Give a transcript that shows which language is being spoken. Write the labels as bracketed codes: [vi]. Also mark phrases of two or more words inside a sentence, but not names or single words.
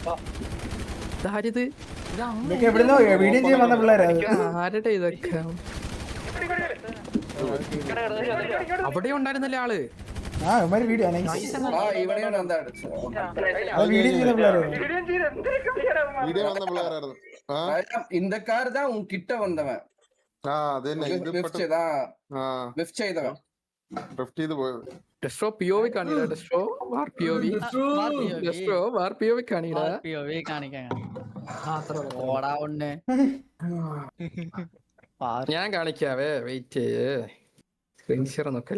[ml] ഇതൊക്കെ എവിടുന്നോ വീഡിയോ ചെയ്യാൻ വന്ന പിള്ളേരാ. ആരുടെ ഇതൊക്കെ അവിടെ ഉണ്ടായിരുന്നല്ലേ ആള്. ആ ഇവന്മാര് വീഡിയോ ഇവിടെയാണ് എന്താ വീഡിയോ ചെയ്യുന്ന പിള്ളേരാ. വീഡിയോ വന്ന പിള്ളേരായിരുന്നു. [ta] இந்த கார் தான் உன் கிட்ட வந்தவன். லிஃப்ட் செய்தவன். [ml] ഡ്രിഫ്റ്റ് ചെയ്ത് പോയത്. ഡെസ്ട്രോ POV കാണിടാ. ഡെസ്ട്രോ വാർ POV. ഡെസ്ട്രോ വാർ POV കാണിടാ. POV കാണിക്കാൻ ഓടാ ഉണ്ട്. ഞാൻ കാണിക്കാവേ [en] wait screen share [ml] നോക്ക.